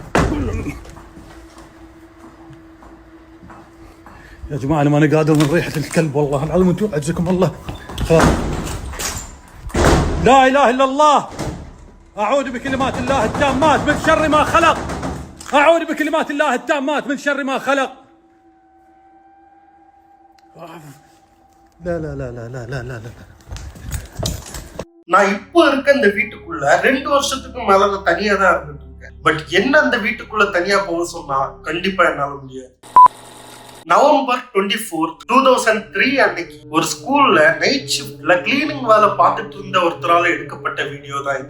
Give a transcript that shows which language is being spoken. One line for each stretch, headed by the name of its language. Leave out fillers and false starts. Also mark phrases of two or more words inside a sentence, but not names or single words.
Arabic: يا جماعة أنا ماني قادر من ريحة الكلب والله العظيم أنتم أعزكم الله لا إله إلا الله أعوذ بكلمات الله التامات من شر ما خلق أعوذ بكلمات الله التامات من شر ما خلق لا لا لا لا لا لا لا لا.
Tamil: நான் இப்போ இருக்க இந்த வீட்டுக்குள்ள 2 வருஷத்துக்கு மேல நான் தனியா தான் இருந்துட்டு இருக்கேன். பட் என்ன அந்த வீட்டுக்குள்ள தனியா போக சொன்னா கண்டிப்பா என்னால முடியாது. நவம்பர் 24, 2003 அன்னைக்கு ஒரு ஸ்கூல்ல நைட் ஷிப்ட்ல கிளீனிங் வேலை பார்த்துட்டு இருந்த ஒருத்தரால எடுக்கப்பட்ட வீடியோ தான் இது.